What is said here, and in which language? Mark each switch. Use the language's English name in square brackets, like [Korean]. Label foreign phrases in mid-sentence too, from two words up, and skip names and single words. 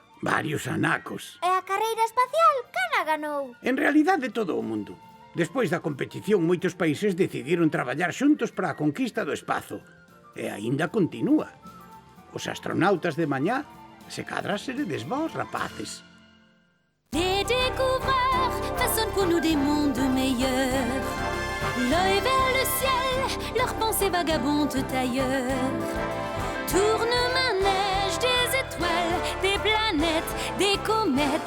[Galician] Varios anacos. E a carreira espacial, cana ganou? En realidade, todo o mundo. Despois da competición, moitos países decidiron traballar xuntos para a conquista do espazo. E aínda continúa. Os astronautas de mañá, se cadra seredes vós, rapaces. [French] Des découvreurs façonnent pour nous des mondes meilleurs. L'œil vers le ciel, leurs pensées vagabondent ailleurs. Tourne manège des étoiles, des planètes, des comètes.